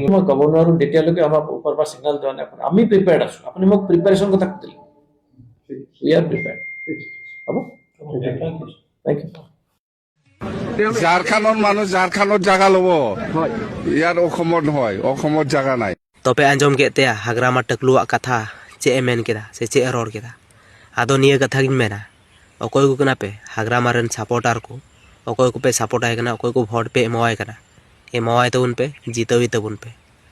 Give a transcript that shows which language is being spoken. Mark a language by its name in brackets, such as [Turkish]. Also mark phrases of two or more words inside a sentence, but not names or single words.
[Assamese] মই ক'ব নোৱাৰো তেতিয়ালৈকে আমাৰ ওপৰৰ পৰা চিগনেল দিয়া নাই আমি প্ৰিপেয়াৰ্ড আছো আপুনি মোক প্ৰিপাৰেশ্যন কথা সুধিলে [English] we are prepared [Assamese] হ'ব [English] thank you [Assamese] ঝাৰখণ্ডৰ মানুহ ঝাৰখণ্ডত জাগা ল'ব ইয়াৰ অসমত নহয় অসমত জাগা নাই [Santali] तोपे आंजम के ते हाग्रामा टकलुआ कथा चे मेन केदा से चे रोड केदा आदो निये कथा गिन मेना अकोय को कना पे हाग्रामा रन सपोर्टर को अकोय को पे सपोर्ट आय कना अकोय को वोट पे एमवाय कना एमवाय तो उन पे जीतवी तो उन पे